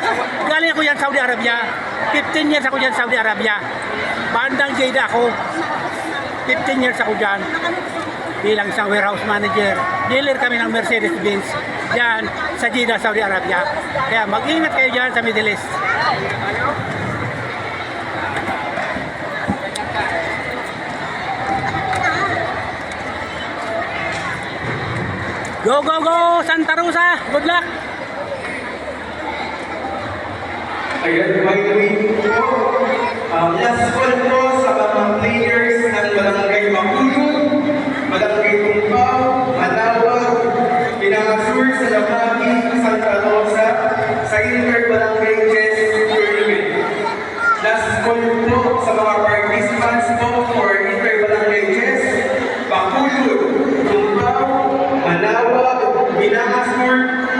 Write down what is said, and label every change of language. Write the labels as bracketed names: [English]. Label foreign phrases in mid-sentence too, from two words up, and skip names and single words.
[Filipino] Galing ako dyan Saudi Arabia. 15 years ako dyan Saudi Arabia. Bandang Jeddah ako. 15 years ako dyan. Bilang isang [English] warehouse manager. [Filipino] Dealer kami ng Mercedes-Benz dyan sa Jeddah, Saudi Arabia. Kaya mag-ingat kayo dyan sa Middle East. [English] Go, go, go! Santa Rosa! Good luck! [Filipino] Ayan, [English] by the way [Filipino] po, [English] last call [Filipino] po sa mga players ng Barangay Makulog, Barangay Tumpaw, Manawag, Pinangasur sa Lamagi, Santa Rosa, sa Inter-Barangay Chess Tournament. [English] Last call [Filipino] po sa mga participants po for Inter-Barangay Chess, Makulog, Tumpaw, Manawag, Pinangasur,